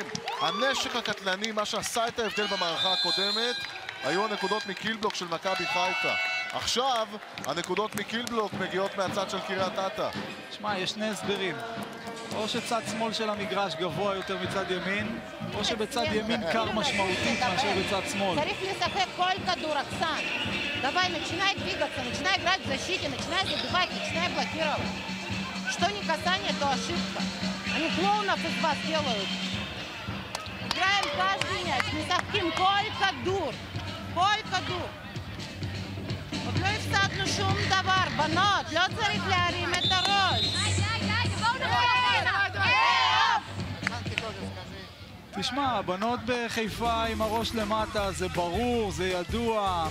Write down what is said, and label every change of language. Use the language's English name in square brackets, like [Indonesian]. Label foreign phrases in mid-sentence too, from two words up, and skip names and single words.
[Hebrew] הנשק הקטלני, מה שעשה את ההבדל במערכה הקודמת, היו הנקודות מקילבלוק של מכבי חיפה. עכשיו, הנקודות מקילבלוק מגיעות מהצד של קריית אתא. שמע, יש שני הסברים. או שצד שמאל של המגרש גבוה יותר מצד ימין, או שבצד ימין קר משמעותית מאשר בצד שמאל. צריך לשחק כל כדור, אכסן. [Russian] Давай, начинай двигаться, начинай играть в защите, начинай забивать, начинай блокировать. Что не касание, то ошибка. Они клоунов из вас делают. Играем каждый мяч, [Hebrew] משחקים כל כדור. כל כדור. עוד לא הפסדנו שום דבר, בנות, לא צריך להרים את הראש. תשמע, הבנות בחיפה עם הראש למטה, זה ברור, זה ידוע.